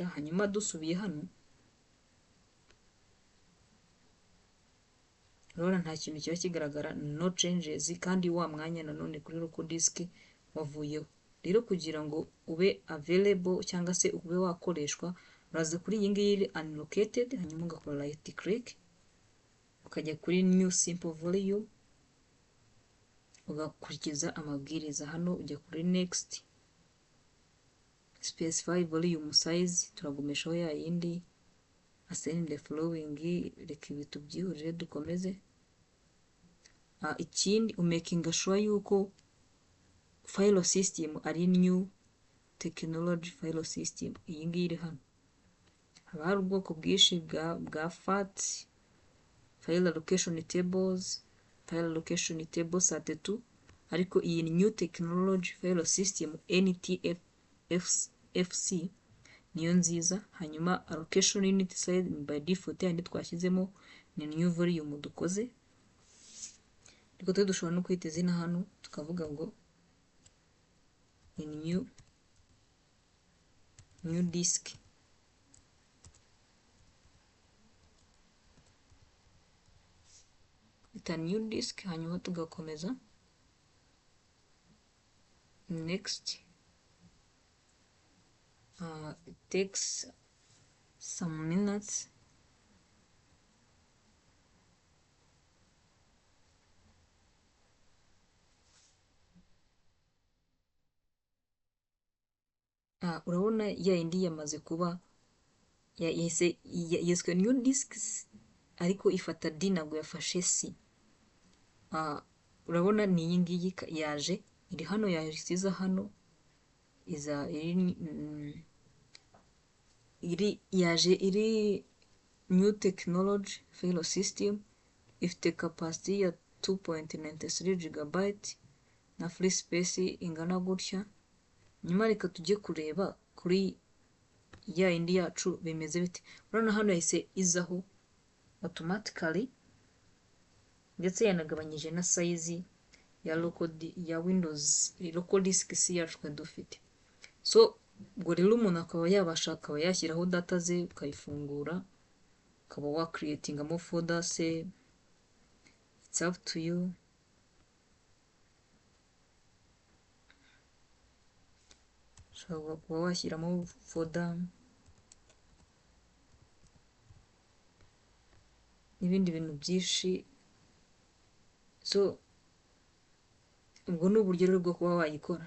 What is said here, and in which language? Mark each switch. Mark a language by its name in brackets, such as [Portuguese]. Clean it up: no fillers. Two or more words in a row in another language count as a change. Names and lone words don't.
[Kinyarwanda] Hanyuma dusubiye hano urabona nta kintu kiba kigaragara, [English] no changes, [Kinyarwanda] kandi wa mwanya nanone kuri [English] local disk [Kinyarwanda] wavuyeho. Rero kugira ngo ube available cyangwa se ube wakoreshwa, uraza kuri iyi ngiyi unallocated, hanyuma ugakora [English] right click, [Kinyarwanda] ukajya kuri [English] new simple volume, [Kinyarwanda] ugakurikiza amabwiriza. Hano ujya kuri next, [English] specify volume size, [Kinyarwanda] turagumishaho ya yindi, [English] assign the following, [Kinyarwanda] reka ibi tubyihurire dukomeze. Ikindi umakinga sure yuko [English] file system [Kinyarwanda] ari [English] new technology file system. [Kinyarwanda] Iyi ngiyi iri hano, haba hari ubwoko bwinshi bwa FAT, [English] file allocation tables, file allocation table SAT2, [Kinyarwanda] ariko iyi ni [English] new technology file system NTFS [Kinyarwanda] niyo nziza. Hanyuma [English] allocation unit size by default [Kinyarwanda] yandi twashyizemo ni [English] new volume [Kinyarwanda] dukoze, ariko twe dushobora no kwita izina hano tukavuga ngo [English] new disk. [Kinyarwanda] Ita [English] new disk, [Kinyarwanda] hanyuma tugakomeza next. [English] It takes some minutes. [Kinyarwanda] Urabona ya indi yamaze kuba yiswe [English] new disks, [Kinyarwanda] ariko ifata D ntabwo yafashe C. Urabona ni iyi ngiyi yaje iri hano, yasiza hano yaje iri [English] new technology file system, [Kinyarwanda] ifite capacity ya 2.93 GB na [English] free space [Kinyarwanda] ingana gutya. Nyuma reka tujye kureba kuri ya indi yacu bimeze bite. Urabona hano yahise izaho automatically, ndetse yanagabanyije na size ya [English] Windows local disk C [Kinyarwanda] yacu dufite. So ubwo rero umuntu akaba yabasha, akaba yashyiraho data ze, ukayifungura, ukaba wa creatingamo folder se, [English] it's up to you. [Kinyarwanda] Ushobora kuba washyiramo folder n'ibindi bintu byinshi. So ubwo ni uburyo rero bwo kuba wayikora.